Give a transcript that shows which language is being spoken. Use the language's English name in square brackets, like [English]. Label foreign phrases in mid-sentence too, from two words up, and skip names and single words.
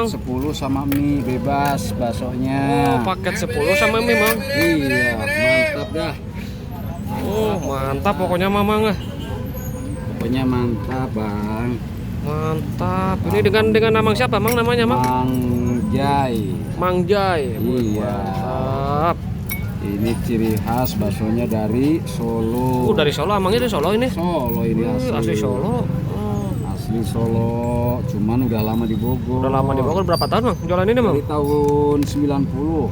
[Indonesian] 10 sama mie bebas baksonya. Oh, paket 10 sama mie, Mang. Iya, mantap dah. Oh, mantap pokoknya, Mang. Pokoknya mantap, Bang. Mantap. Ini dengan nama siapa, Mang, namanya, Mang? Mang Jai. Mang Jai. Iya. Mantap. Ini ciri khas baksonya dari Solo. Dari Solo, Amangnya dari Solo ini. Solo ini Asli Solo. Asli Solo, cuman udah lama di Bogor. Udah lama di Bogor. Berapa tahun, Mang, jualan ini, Mang? Dari tahun 90.